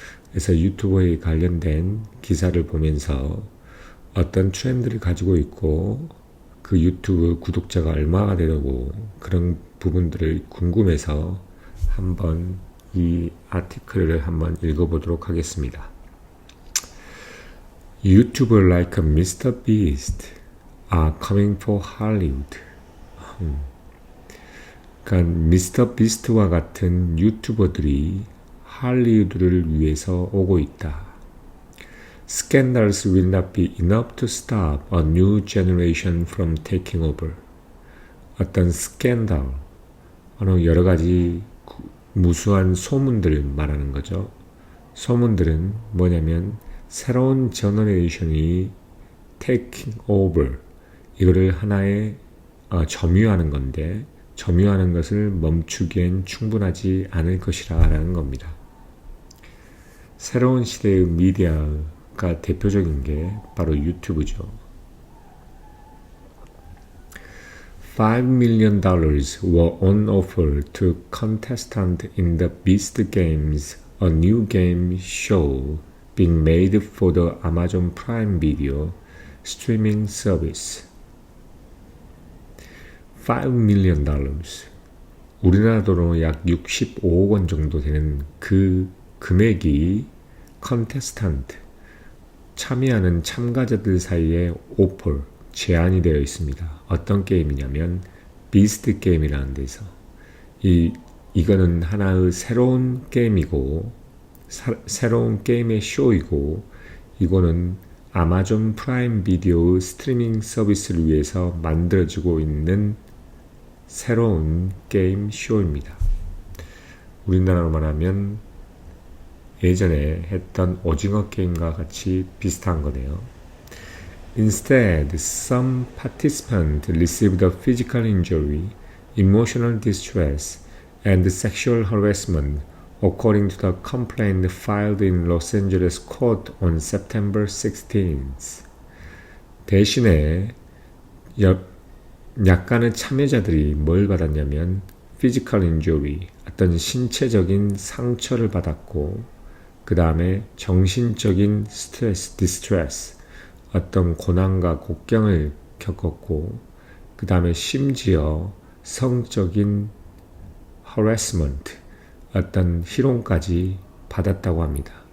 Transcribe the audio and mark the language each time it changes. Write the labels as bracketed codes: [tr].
[ko] 그래서 유튜버에 관련된 기사를 보면서 어떤 트렌드를 가지고 있고 그 유튜브 구독자가 얼마가 되려고 그런 부분들을 궁금해서 한번 이 아티클을 한번 읽어보도록 하겠습니다. [en] YouTuber like Mr. Beast are coming for Hollywood. [ko] 그러니까 미스터 비스트와 같은 유튜버들이 할리우드를 위해서 오고 있다. [en] Scandals will not be enough to stop a new generation from taking over. [ko] 어떤 스캔들, 여러 가지 무수한 소문들을 말하는 거죠. 소문들은 뭐냐면 새로운 제너레이션이 [en] taking over, [ko] 이거를 하나의 점유하는 건데 점유하는 것을 멈추기엔 충분하지 않을 것이라는 겁니다. 새로운 시대의 미디어가 대표적인 게 바로 유튜브죠. [en] $5 million were on offer to contestants in the Beast Games, a new game show being made for the Amazon Prime Video streaming service. $5 million. [ko] 우리나라 돈으로 약 65억 원 정도 되는 그 금액이 컨테스탄트, 참여하는 참가자들 사이에 오퍼, 제안이 되어 있습니다. 어떤 게임이냐면 비스트 게임이라는 데서 이거는 하나의 새로운 게임이고 새로운 게임의 쇼이고 이거는 아마존 프라임 비디오 스트리밍 서비스를 위해서 만들어지고 있는 새로운 게임 쇼입니다. 우리나라로 말하면 예전에 했던 오징어 게임과 같이 비슷한 거네요. [en] Instead, some participants received a physical injury, emotional distress, and sexual harassment, according to the complaint filed in Los Angeles court on September 16th. [ko] 대신에 약간의 참여자들이 뭘 받았냐면 [en] physical injury, [ko] 어떤 신체적인 상처를 받았고 그 다음에 정신적인 스트레스, distress, 어떤 고난과 곡경을 겪었고 그 다음에 심지어 성적인 harassment, 어떤 희롱까지 받았다고 합니다.